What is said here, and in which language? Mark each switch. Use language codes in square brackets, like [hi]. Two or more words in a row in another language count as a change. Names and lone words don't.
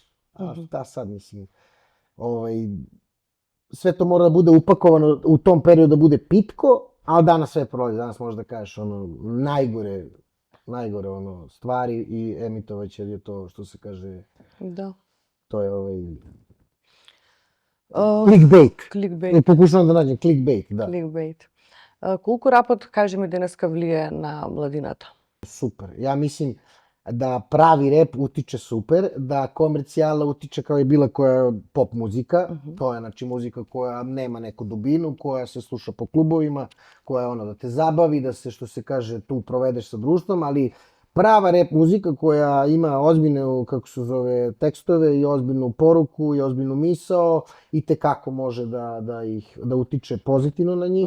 [sr] A šta sad, mislim, sve to mora da bude upakovano u tom periodu da bude pitko, ali danas sve prolazi, danas možeš da kažeš ono najgore ono stvari i emitovać jer je to što se kaže, [mk] Да. [sr] to je clickbait. [mk] Кликбейт. [sr] Pokušavam da nađem clickbait, da. [mk] Кликбейт. Колку рапот, кажи ми, денеска влие на младината? [sr] Super. Ja mislim da pravi rep utiče super, da komercijala utiče kao i bila koja pop muzika. To je znači muzika koja nema neku dubinu, koja se sluša po klubovima, koja je ono da te zabavi, da se što se kaže tu provedeš sa društvom, ali prava rep muzika koja ima ozbiljne, kako se zove, tekstove i ozbiljnu poruku i ozbiljnu misao i tekako može da utiče pozitivno na njih.